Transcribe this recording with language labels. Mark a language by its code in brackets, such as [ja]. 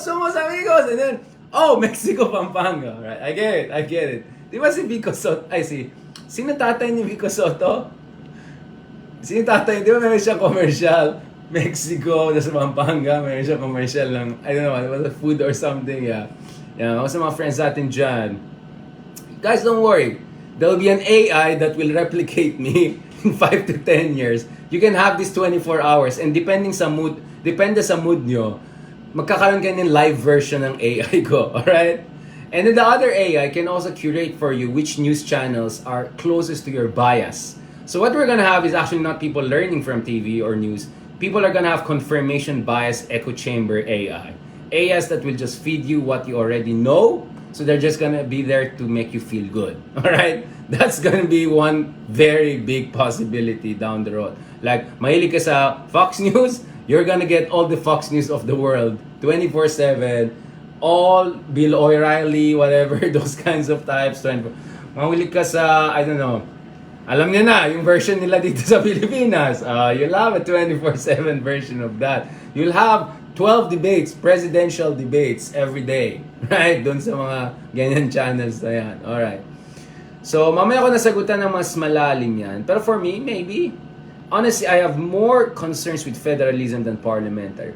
[es] Somos amigos! [en] And then, oh, Mexico, Pampanga. Right? I get it. [tl] Di ba [en] si Vico Soto? [tl] Sino tatay ni Vico Soto? Sino tatay? Di ba meron siyang commercial? Mexico, sa Pampanga, meron siyang commercial lang. [en] I don't know, it was a food or something, yeah. [tl] Yeah, ako sa mga friends natin dyan. [en] Guys, don't worry. There'll be an AI that will replicate me in 5 to 10 years. You can have this 24 hours and [tl] depende sa mood nyo, magkakaroon kayo ng live version ng AI ko, [en] alright? And then the other AI can also curate for you which news channels are closest to your bias. So what we're gonna have is actually not people learning from TV or news. People are gonna have confirmation bias echo chamber AI. AIs that will just feed you what you already know. So they're just gonna be there to make you feel good. Alright? That's gonna be one very big possibility down the road. Like, [tl] mahilig ka sa [en] Fox News, you're gonna get all the Fox News of the world 24/7. All Bill O'Reilly, whatever, those kinds of types. [tl] Mahilig ka sa, I don't know, alam niya na, yung version nila dito sa Pilipinas. [en] You'll have a 24/7 version of that. You'll have 12 debates, presidential debates every day. Right? [tl] Doon sa mga ganyan channels na yan. Alright. So, mamaya ko nasagutan ng mas malalim yan. [en] Pero for me, maybe, honestly, I have more concerns with federalism than parliamentary.